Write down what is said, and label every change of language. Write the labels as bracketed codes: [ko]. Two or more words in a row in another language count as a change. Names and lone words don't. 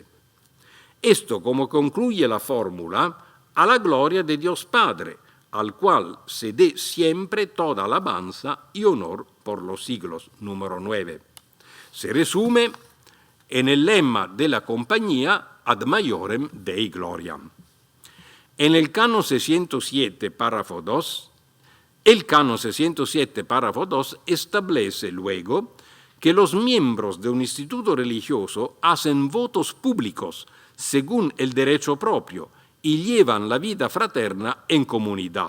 [es] Esto, como concluye la fórmula, a la gloria de Dios Padre, al cual se dé siempre toda alabanza y honor por los siglos. Número 9. Se resume en el lema de la compañía [la] ad maiorem Dei gloriam. [es] En el canon 607, párrafo 2, el canon 607, párrafo 2 establece luego que los miembros de un instituto religioso hacen votos públicos según el derecho propio y llevan la vida fraterna en comunidad.